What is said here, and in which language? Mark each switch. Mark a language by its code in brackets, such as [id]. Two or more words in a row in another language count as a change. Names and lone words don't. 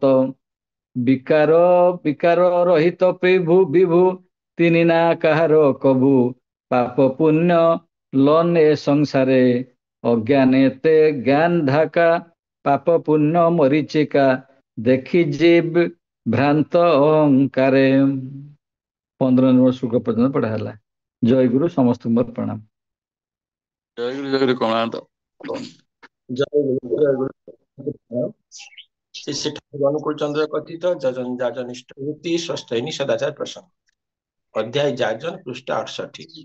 [bn] বিকার বিকার রহিত প্রভু বিভু, তিনি না কাহার কভু। পাপ পুণ্য লন এ সংসারে, অজ্ঞানেতে জ্ঞান ঢাকা। পাপ পুণ্য মরিচিকা, দেখি জীব ভ্রান্ত ଅହଙ୍କାରେ। [or] 15 নম্বର ଶ୍ଲୋକ ପର୍ଯ୍ୟନ୍ତ ପଢା ହେଲା। ଜୟ ଗୁରୁ, ସମସ୍ତଙ୍କୁ ମୋର ପ୍ରଣାମ। ଜୟ ଗୁରୁ କମାନ୍ତ। ଜୟ ଗୁରୁ ଜୟ ଗୁରୁ। ଶ୍ରୀ ଠାକୁର ଅନୁକୂଳ ଚନ୍ଦ୍ର କଥିତ ଯାଜନିଷ୍ଠ ବୃତ୍ତି ସ୍ୱସ୍ଥୟିନୀ ସଦାଚାର ପ୍ରସଙ୍ଗ ଅଧ୍ୟାୟ ଯାଜନ ପୃଷ୍ଠା 68।